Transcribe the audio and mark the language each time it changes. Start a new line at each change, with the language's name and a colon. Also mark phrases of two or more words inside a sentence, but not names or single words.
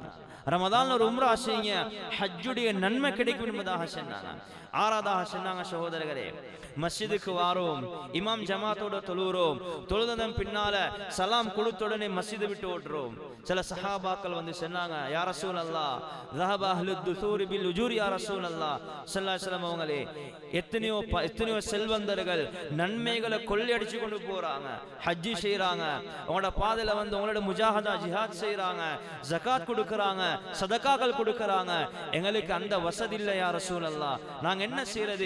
Tamil: ரமதான்ல ஒரு உம்ரா செய்யுங்க, ஹஜ்ஜுடைய நன்மை கிடைக்கும் என்பதாக சொன்னாங்க. ஆறாவதாக சொன்னாங்க சகோதரர்களே, மஸ்ஜிதுக்கு வாரோம், இமாம் ஜமாத்தோட தொழுகிறோம், தொழுதன் பின்னால சலாம் கொடுத்த உடனே மஸ்ஜிதை விட்டு ஓடுறோம். சில சஹாபாக்கள் வந்து சொன்னாங்க,
Arabic: يا رسول الله ذهب اهل الدثور بالاجور يا رسول الله صلى الله عليه وسلم
Tamil: அவங்களே, எத்தனையோ செல்வந்தர்கள் நன்மைகளை கொள்ளையடிச்சு கொண்டு போறாங்க, ஹஜ்ஜி செய்யறாங்க, அவங்களோட பாதையில வந்து அவங்களோட முஜாஹதா ஜிஹாத் செய்யறாங்க, ஜகாத் கொடுக்கறாங்க, சதகாக்கள் கொடுக்கறாங்க, எங்களுக்கு அந்த வசதி இல்லை
Arabic: يا رسول الله,
Tamil: நாங்க என்ன செய்யறது?